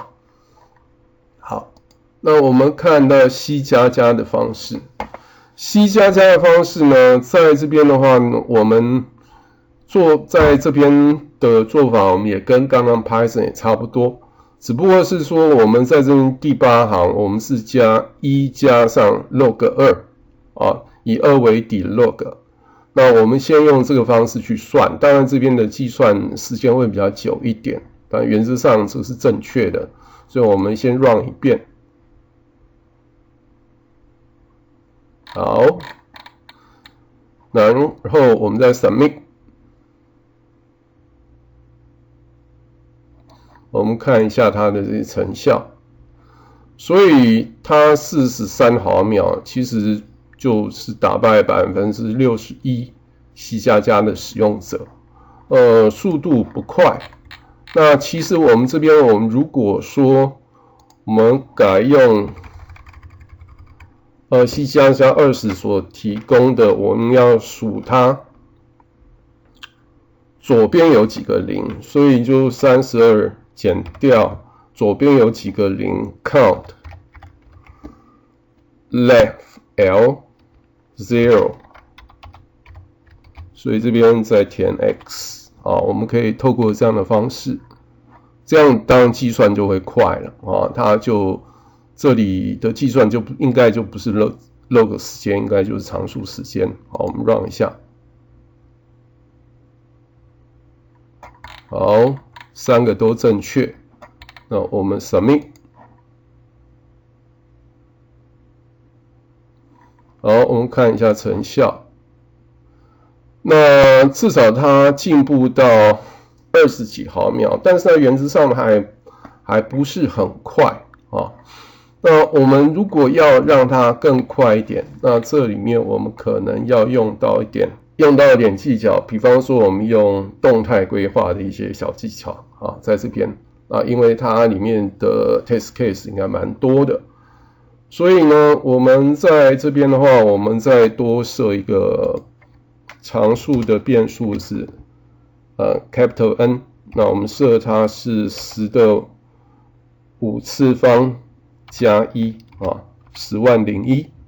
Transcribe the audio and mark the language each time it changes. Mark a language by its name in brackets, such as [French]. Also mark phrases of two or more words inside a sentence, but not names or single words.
[Chinese] 好，那我們看到 C++ 的方式。C++ 的方式呢，在這邊的話呢，我們在這邊的做法，我們也跟剛剛 Python 也差不多，只不過是說我們在這邊第8行，我們是加1加上 log2 以2為底 log。那我們先用這個方式去算，當然這邊的計算時間會比較久一點，但原則上這是正確的，所以我們先 run 一遍。好，然後我們再 submit。我們看一下它的這些成效，所以它43毫秒其實就是打敗61%西加加的使用者，速度不快。那其實我們這邊，我們如果說我們改用西加加20所提供的，我們要數它左邊有幾個零，所以就32減掉左邊有幾個零 [English] count left L 0， [Chinese] 所以這邊再填 x 啊，我們可以透過這樣的方式，這樣當然計算就會快了啊，它就這裡的計算就應該就不是 log 時間，應該就是常數時間。好，我們 run 一下，好，3個都正確。那我們 submit，好，我們看一下成效。那至少它進步到20幾毫秒，但是在原則上還不是很快啊。那我們如果要讓它更快一點，那這裡面我們可能要用到一點技巧，比方說我们用動態規劃的一些小技巧啊，在這邊。因為它裡面的 [English] test case [Chinese] 應該蠻多的，所以呢，我們在這邊的話，我們再多設一個常數的變數是 [English] capital N， [Chinese] 那我們設它是10的5次方加1啊，100001。